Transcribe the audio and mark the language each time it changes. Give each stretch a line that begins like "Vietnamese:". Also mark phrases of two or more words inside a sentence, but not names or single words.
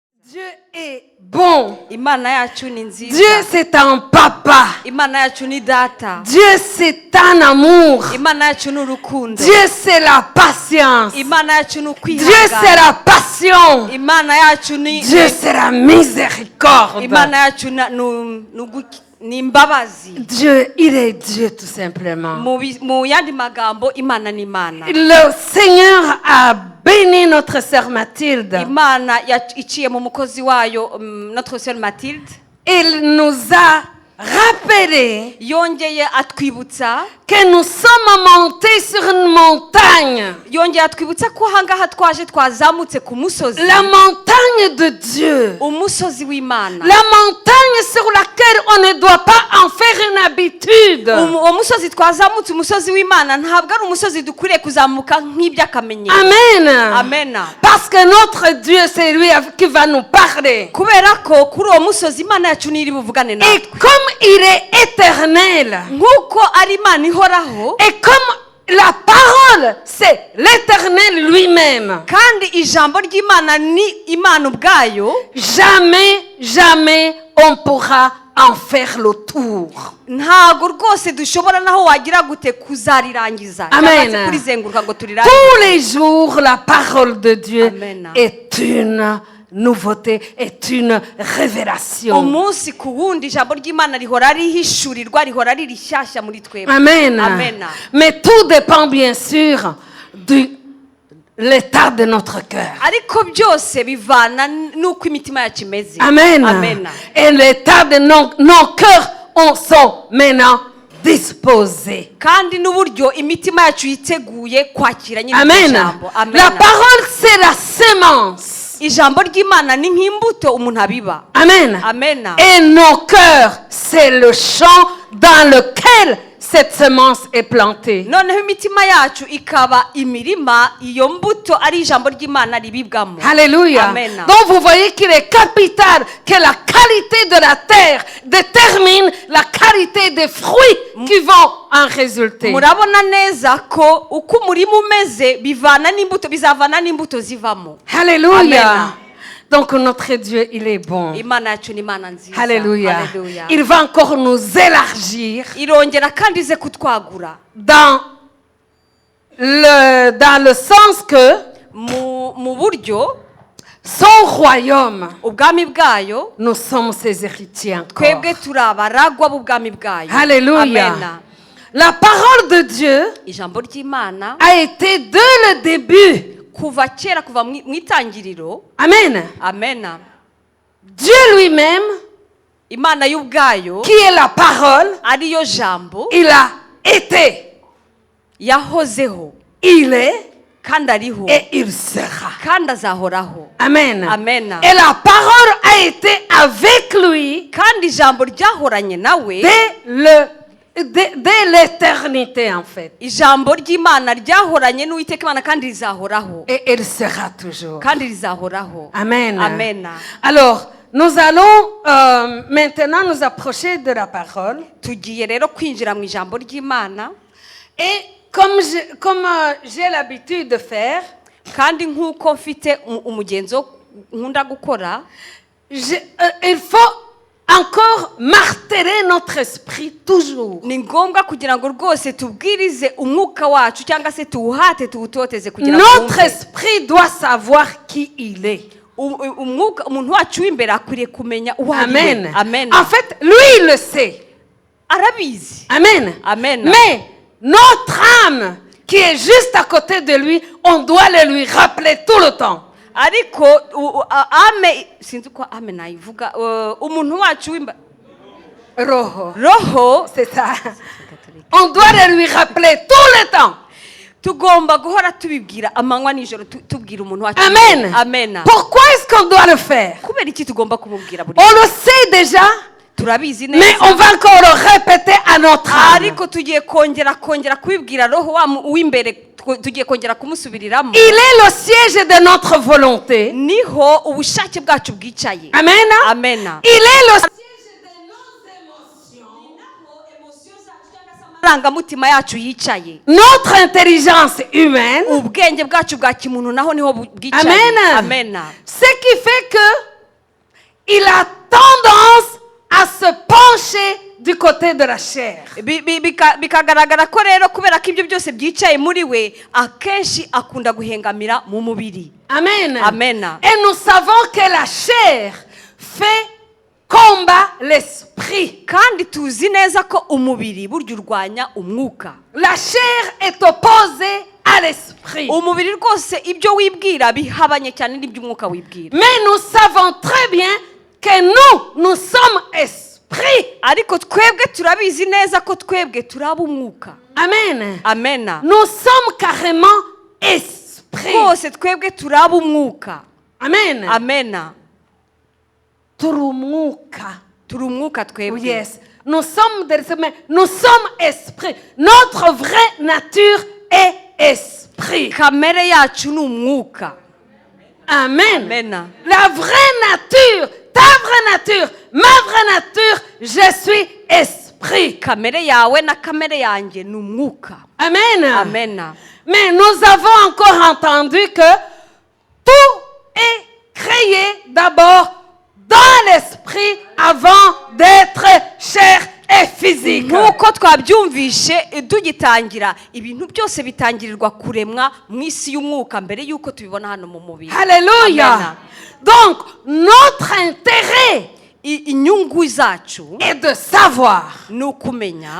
French: Dieu est bon.
Kinyarwanda: Imana yacu ni nziza.
French: Dieu c'est un papa.
Kinyarwanda: Imana yacu ni data.
French: Dieu c'est un amour.
Kinyarwanda: Imana yacu ni urukundo.
French: Dieu c'est la patience.
Kinyarwanda: Imana yacu ni
French: Dieu c'est
Kinyarwanda: ukwihangana.
French: la passion.
Kinyarwanda: Imana yacu ni
French: Dieu c'est la miséricorde.
Kinyarwanda: Imana yacu ni imbabazi.
French: Dieu, il est Dieu tout simplement.
Kinyarwanda: Mu yandi magambo Imana ni Imana.
French: Le Seigneur a béni notre sœur Mathilde.
Kinyarwanda: Imana iciye mu mukozi wayo
French: notre sœur
Kinyarwanda: Mathilde.
French: Il nous a rappelé
Kinyarwanda: Yongeye atwibutsa
French: que nous sommes montés sur une montagne.
Kinyarwanda: Yongeye atwibutsa ko hangaha twaje twazamutse ku musozi.
French: La montagne de Dieu.
Kinyarwanda: Umusozi w'Imana.
French: La montagne sur laquelle on ne doit pas en faire une habitude.
Kinyarwanda: Umusozi twazamutse umusozi w'Imana ntabwo ari umusozi dukwiriye kuzamuka nk'iby'akamenyero. Amen. Amen.
French: Parce que notre Dieu c'est lui qui va nous parler.
Kinyarwanda: Kubera ko kuri uwo musozi Imana yacu niri buvugane
French: Et
Kinyarwanda: natwe.
French: comme il est éternel.
Kinyarwanda: Nkuko ari Imana ihoraho.
French: Et comme la parole, c'est l'Éternel lui-même.
Kinyarwanda: Kandi ijambo ry'Imana ni Imana ubwayo.
French: Jamais on pourra en faire le tour.
Kinyarwanda: Ntago rwose dushobora naho wagira gute kuzarirangiza. Amen. Kurizenguruka ngo turirangize.
French: Tous les jours, la parole de Dieu Amen. est une nouveauté, est une révélation.
Kinyarwanda: Umunsi ku wundi ijambo ry'Imana rihora rihishurirwa, rihora riri shyashya muri twebwe. Amen. Amen.
French: Mais tout dépend bien sûr de l'état de notre cœur.
Kinyarwanda: Ariko byose bivana nuko imitima yacu imeze. Amen. Amen.
French: Et l'état de nos cœurs sont maintenant disposés.
Kinyarwanda: Kandi n'uburyo imitima yacu yiteguye kwakira nyine Amen. ijambo. Amen.
French: La parole c'est la sémence.
Kinyarwanda: Ijambo ry'Imana ni nk'imbuto umuntu abiba. Amen. Amen.
French: Et nos cœurs c'est le champ dans lequel cette semence est plantée.
Kinyarwanda: Noneho imitima yacu ikaba imirima iyo mbuto ari ijambo ry'Imana ribibwamo. Alléluia. Amen.
French: Donc vous voyez qu'il est capital que la qualité de la terre détermine la qualité des fruits qui vont en résulter.
Kinyarwanda: Murabona neza ko uko umurima umeze bivana n'imbuto bizavana n'imbuto zivamo. Alléluia. Amen.
French: Donc notre Dieu, il est bon.
Kinyarwanda: Imana yacu ni Imana nziza. Alléluia. Alléluia.
French: Il va encore nous élargir
Kinyarwanda: Irongera kandi ize kutwagura.
French: dans le sens que
Kinyarwanda: Mu buryo
French: son royaume,
Kinyarwanda: ubwami bwayo
French: nous sommes ses héritiers encore.
Kinyarwanda: twebwe turabaragwa b'ubwami bwayo. Alléluia. Amen.
French: La parole de Dieu
Kinyarwanda: Ijambo ry'Imana
French: a été dès le début.
Kinyarwanda: kuva kera kuva mu itangiriro. Amen. Amen.
French: Dieu lui-même,
Kinyarwanda: Imana y'ubwayo
French: qui est la parole,
Kinyarwanda: ariyo jambo
French: il a été,
Kinyarwanda: yahozeho
French: il est
Kinyarwanda: kandi ariho
French: et il sera.
Kinyarwanda: kandi azahoraho. Amen. Amen.
French: Et la parole a été avec lui
Kinyarwanda: kandi ijambo ryahoranye nawe
French: dès l'éternité en fait.
Kinyarwanda: ijambo ry'Imana ryahoranye n'Uwiteka Imana kandi rizahoraho.
French: Et il sera toujours.
Kinyarwanda: kandi rizahoraho. Amen. Amen.
French: Alors, nous allons maintenant nous approcher de la parole.
Kinyarwanda: Tugiye rero kwinjira mu ijambo ry'Imana.
French: Et comme j'ai l'habitude de faire,
Kinyarwanda: kandi nk'uko mfite umugenzo nkunda gukora,
French: il faut encore marteler notre esprit toujours.
Kinyarwanda: ni ngombwa kugira ngo rwose tubwirize umwuka wacu cyangwa se tuwuhate tuwutoteze kugira ngo
French: Notre esprit doit savoir qui il est.
Kinyarwanda: umwuka umuntu wacu w'imbere akwiriye kumenya uwo ari we. Amen. Amen.
French: En fait, lui il le sait.
Kinyarwanda: Arabizi. Amen. Amen.
French: Mais notre âme qui est juste à côté de lui, on doit le lui rappeler tout le temps.
Kinyarwanda: Ariko ame sinzi ko ame nayivuga umuntu wacu w'imba roho
French: C'est ça. On doit le lui rappeler tout le temps.
Kinyarwanda: tugomba guhora tubibwira amanywa nijoro tubwira umuntu wacu. Amen. Amen.
French: Pourquoi est-ce qu'on doit le faire?
Kinyarwanda: Kubera iki tugomba kumubwira buri
French: On le sait déjà,
Kinyarwanda: turabizi
French: mais
Kinyarwanda: neza
French: on va encore le répéter à notre âme.
Kinyarwanda: ariko tugiye kongera kubibwira roho w'imbere tugiye kongera kumusubiriramo.
French: Il est le siège de notre volonté.
Kinyarwanda: Niho ubushake bwacu bwicaye. Amen. Amen.
French: Il est le siège de nos émotions.
Kinyarwanda: Amarangamutima yacu yicaye.
French: Notre intelligence humaine.
Kinyarwanda: Ubwenge bwacu bwa kimuntu naho niho bwicaye. Amen. Amen.
French: Ce qui fait que côté de la chair.
Kinyarwanda: bikagaragara ko rero kubera ko ibyo byose byicaye muri we akenshi akunda guhengamira mu mubiri. Amen. Amen.
French: Et nous savons que la chair fait combat l'esprit.
Kinyarwanda: Kandi tuzi neza ko umubiri burya urwanya umwuka.
French: La chair est opposée à l'esprit.
Kinyarwanda: Umubiri rwose ibyo wibwira bihabanye cyane n'iby'umwuka wibwira.
French: Mais nous savons très bien que nous sommes esprits.
Kinyarwanda: Ariko twebwe turabizi neza ko twebwe turaba umwuka. Amen. Amen.
French: Nous sommes carrément esprits.
Kinyarwanda: Rwose twebwe turaba umwuka. Amen. Amen. Turumuka. Turi umwuka twebwe. Yes.
French: Nous sommes esprits. Notre vraie nature est esprit.
Kinyarwanda: Kamere yacu ni umwuka. Amen. Amen.
French: La vraie nature, ta vraie nature, ma vraie nature, je suis esprit.
Kinyarwanda: Kamere yawe na kamere yanjye ni umwuka. Amen. Amen.
French: Mais nous avons encore entendu que tout est créé d'abord dans l'esprit avant d'être chair et physique.
Kinyarwanda: Nkuko twabyumvishe tugitangira ibintu byose bitangirirwa kuremwa mu isi y'umwuka mbere yuko tubibona hano mu mubiri. Alléluia. Amen.
French: Donc notre intérêt
Kinyarwanda: inyungu zacu
French: est de savoir
Kinyarwanda: ni ukumenya